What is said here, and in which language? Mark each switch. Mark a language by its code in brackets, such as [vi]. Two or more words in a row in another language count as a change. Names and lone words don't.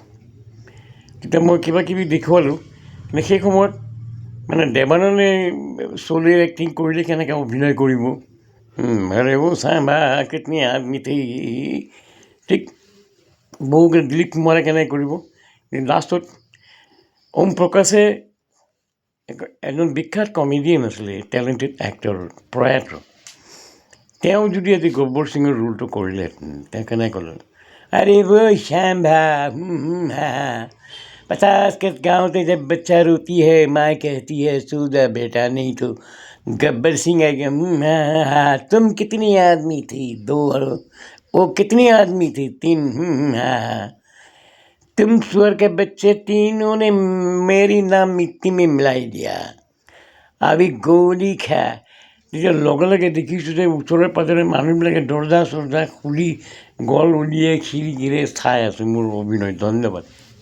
[as] তেতিয়া মই কিবা কিবি দেখুৱালোঁ, কিন্তু সেই সময়ত মানে দেৱানন্দে চলিৰ এক্টিং কৰিলে কেনেকৈ অভিনয় কৰিব, [hi] अरे ओ सांभा कितनी आदमी थी, [as] ঠিক বহুকে দিলীপ কুমাৰে কেনেকৈ কৰিব। লাষ্টত ওম প্ৰকাশে এজন বিখ্যাত কমেডিয়ান আছিলে, টেলেণ্টেড এক্টৰ, প্ৰয়াত। তেওঁ যদি আজি গব্বৰ সিঙৰ ৰোলটো কৰিলেহেঁতেন, তেওঁ কেনেকৈ ক'লে, [hi] আৰে वो शाम्भा हा 50 के गाँव से जब बच्चा रोती है माँ कहती है सो जा बेटा नहीं तो गब्बर सिंह आ गया तुम कितनी आदमी थी 2 वो कितनी आदमी थी 3 तुम सुअर के बच्चे तीनों ने मेरी नाम मिट्टी में मिलाई दिया अभी गोली खा। [as] তেতিয়া লগে লগে দেখিছোঁ যে ওচৰে পাঁজৰে মানুহবিলাকে দৰ্জা চৰ্জা খুলি গল উলিয়াই খিৰিকীৰে চাই আছোঁ মোৰ অভিনয়। ধন্যবাদ।